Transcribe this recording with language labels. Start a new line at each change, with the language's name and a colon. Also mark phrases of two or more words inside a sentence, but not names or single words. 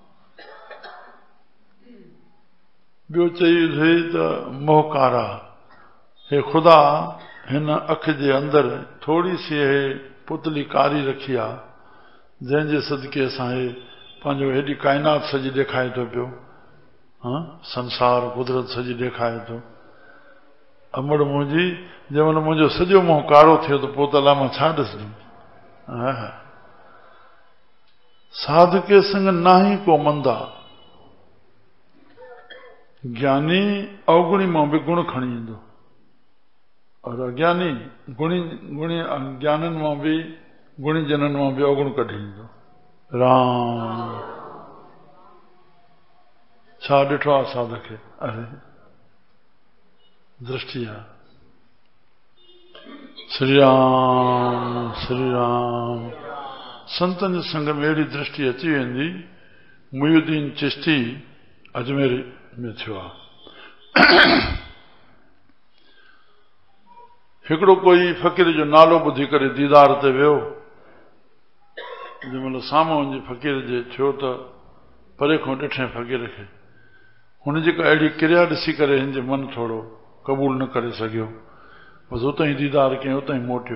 Sindhi: ॿियो चई थिए त मोहकारा, हे ख़ुदा हिन अख जे अंदरि
Hindi: थोड़ी सी
Sindhi: हे पुतली कारी रखी आहे, जंहिंजे सदके असां हे पंहिंजो हेॾी काइनात सॼी ॾेखारे थो पियो, संसार कुदरत सॼी ॾेखारे थो। अमड़ मुंहिंजी जंहिं महिल मुंहिंजो सॼो मुंहुं कारो थियो त पोइ त अलाह मां छा ॾिसंदुमि।
Punjabi: साधके संग नाही को मंदा,
Sindhi: ज्ञानी अवगुणी मां बि गुण खणी ईंदो, और अज्ञानी गुणी ज्ञाननि मां बि गुणी जननि मां बि अवगुण कढी ईंदो। राम। छा ॾिठो आहे साधक खे? अरे दृष्टि आहे। श्री राम श्री राम। संतन जे संग में अहिड़ी दृष्टि अची वेंदी। मुयुद्दीन चिश्ती अजमेर में थियो आहे। हिकिड़ो कोई फ़क़ीर जो नालो ॿुधी करे दीदार ते वियो। जंहिं महिल साम्हूं वञी फ़क़ीर जे थियो त परे खां ॾिठे फ़क़ीर खे, हुन जेका अहिड़ी क्रिया ॾिसी करे हिन जो मन थोरो क़बूल न करे सघियो, बसि उतां ई दीदार कयईं, उतां ई मोटियो।